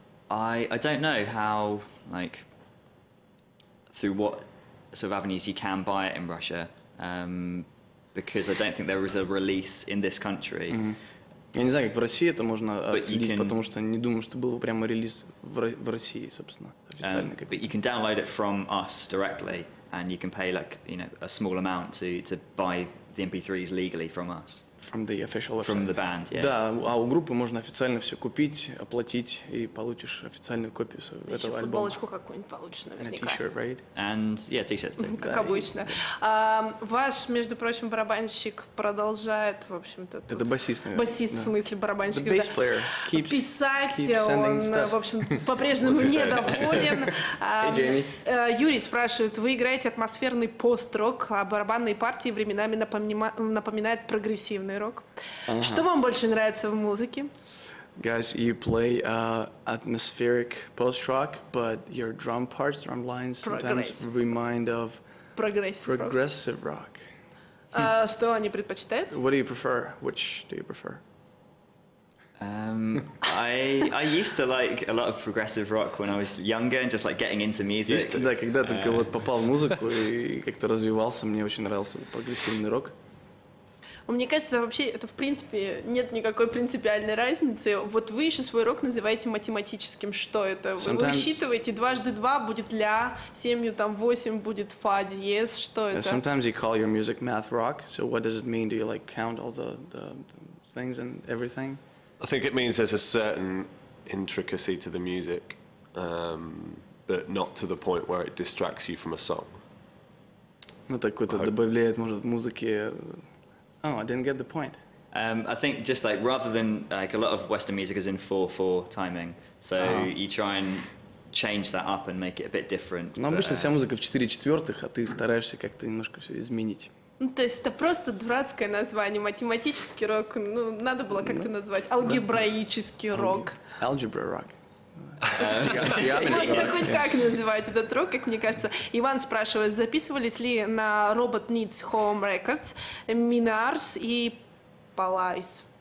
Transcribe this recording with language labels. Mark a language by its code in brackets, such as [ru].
[en] I don't know how, like, through what sort of avenues you can buy it in Russia, because I don't think there was a release in this country. [ru] Я не знаю, как в России это можно отследить, потому что не думаю, что был прямо релиз в России, собственно, официально. [en] But you can download it from us directly, and you can pay, like, you know, a small amount to buy the MP3s legally from us. From the official website. From the band, yeah. [ru] Да, а у группы можно официально все купить, оплатить, и получишь официальную копию этого еще альбома. Футболочку какую-нибудь получишь наверняка. [en] T-shirt, right? And, yeah, t-shirts too. [ru] Как обычно. Ваш, между прочим, барабанщик продолжает, в общем-то... Это басист, наверное. Басист, в смысле, барабанщик. [en] The bass player keeps [ru] писать, он, в общем, по-прежнему недоволен. Юрий спрашивает, вы играете атмосферный пост-рок, а барабанные партии временами напоминают прогрессивный рок. Что вам больше нравится в музыке? [en] Guys, you play atmospheric post-rock, but your drum parts, drum lines sometimes remind of progressive rock. [ru] Что они предпочитают? [en] What do you prefer? Which do you prefer? I used to like a lot of progressive rock when I was younger and just like getting into music. [ru] Да, когда только вот попал в музыку и как-то развивался, мне очень нравился прогрессивный рок. Мне кажется, вообще это в принципе нет никакой принципиальной разницы. Вот вы еще свой рок называете математическим. Что это? Вы высчитываете 2 × 2 будет ля, 7 там 8 будет фа диез. Что это? [en] Sometimes you call your music math rock. So what does it mean? Do you like count all the things and everything? I think it means there's a certain intricacy to the music, but not to the point where it distracts you from a song. [ru] Ну так вот добавляет, может, музыки. [en] Oh, I didn't get the point. I think just like rather than like a lot of Western music is in 4/4 timing, so you try and change that up and make it a bit different. [ru] Но обычно вся музыка в 4/4, а ты стараешься как-то немножко все изменить. Ну, то есть это просто дурацкое название, математический рок. Ну, надо было как-то назвать алгебраический рок. [en] Algebra rock. [ru] Можно хоть как называть этот рок, как мне кажется. Иван спрашивает, записывались ли на Robot Needs Home Records, Minars и Palais?